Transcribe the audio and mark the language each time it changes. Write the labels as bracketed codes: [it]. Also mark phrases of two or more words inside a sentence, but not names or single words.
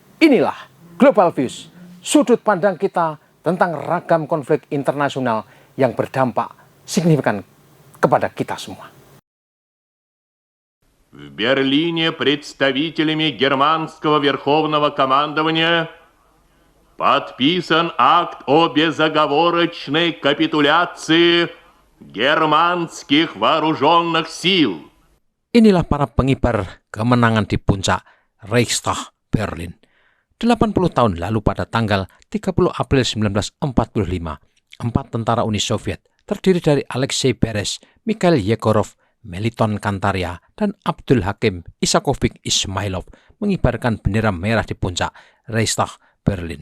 [id] Inilah Global Views, sudut pandang kita tentang ragam konflik internasional yang berdampak signifikan kepada kita semua. [ru] В Берлине представителями германского верховного командования подписан акт о безоговорочной капитуляции германских вооруженных сил. [id] Inilah para pengibar kemenangan di puncak Reichstag Berlin. 80 tahun lalu pada tanggal 30 April 1945, 4 tentara Uni Soviet terdiri dari Alexei Beres, Mikhail Yegorov, Meliton Kantaria, dan Abdul Hakim Isakovic Ismailov mengibarkan bendera merah di puncak Reichstag Berlin.